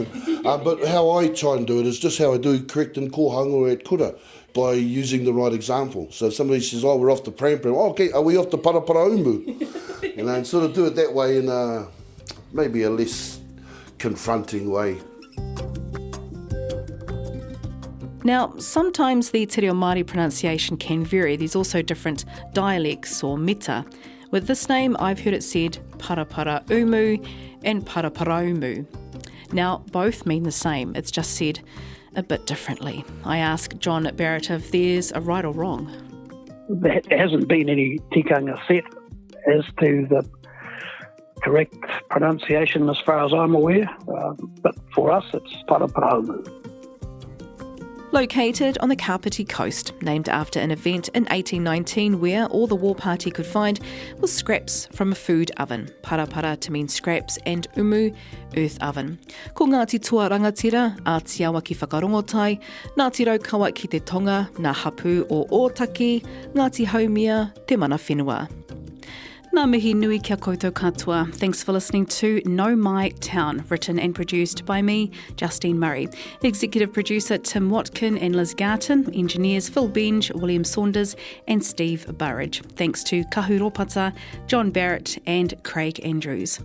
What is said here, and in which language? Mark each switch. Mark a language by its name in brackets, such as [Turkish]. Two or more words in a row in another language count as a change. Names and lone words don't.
[English] But how I try and do it is just how I do correct in kōhanga at kura, by using the right example. So if somebody says, oh, we're off to Pram, oh, okay, are we off to Paraparaumu? And sort of do it that way in maybe a less confronting way. Now, sometimes the [Māori] te reo Māori [English] pronunciation can vary. There's also different dialects or meta. With this name, I've heard it said Paraparaumu and Paraparaumu. Now, both mean the same. It's just said a bit differently. I ask John Barrett if there's a right or wrong. There hasn't been any tikanga set as to the correct pronunciation as far as I'm aware, but for us it's Paraparaumu. Located on the Kāpiti Coast, named after an event in 1819 where all the war party could find was scraps from a food oven. Parapara to mean scraps and umu, earth oven. [Māori] Ko Ngāti Tua Rangatira, Ātiawa ki whakarongotai, Ngāti Raukawa ki te tonga, Ngā hapu o Ōtaki, Ngāti Haumia, te mana whenua. Ngā mihi nui kia koutou katoa. [English] Thanks for listening to Nau Mai Town, written and produced by me, Justine Murray. Executive producer Tim Watkin and Liz Garton, engineers Phil Benge, William Saunders and Steve Burridge. Thanks to Kahu Ropata, John Barrett and Craig Andrews.